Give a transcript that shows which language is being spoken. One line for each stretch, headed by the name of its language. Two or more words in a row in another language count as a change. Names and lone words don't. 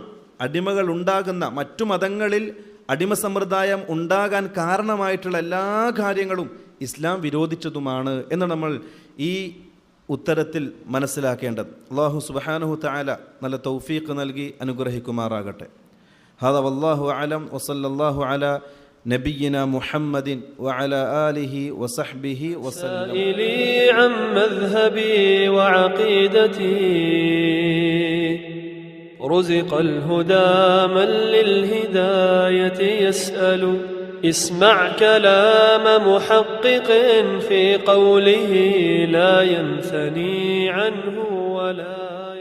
Malayalam: അടിമകൾ ഉണ്ടാകുന്ന മറ്റു മതങ്ങളിൽ അടിമ സമ്പ്രദായം ഉണ്ടാകാൻ കാരണമായിട്ടുള്ള എല്ലാ കാര്യങ്ങളും ഇസ്ലാം വിരോധിച്ചതുമാണ് എന്ന് നമ്മൾ ഈ ഉത്തരത്തിൽ മനസ്സിലാക്കേണ്ടത്.
Arabic: الله سبحانه تعالى
Malayalam: നല്ല തൗഫീഖ് നൽകി അനുഗ്രഹിക്കുമാറാകട്ടെ.
Arabic: هذا والله أعلم وصلى الله على نبينا محمد وعلى آله وصحبه وسلم. عن مذهبي وعقيدتي رزق الهدى من للهداية يسأل. اسمع كلام محقق في قوله لا ينثني عنه ولا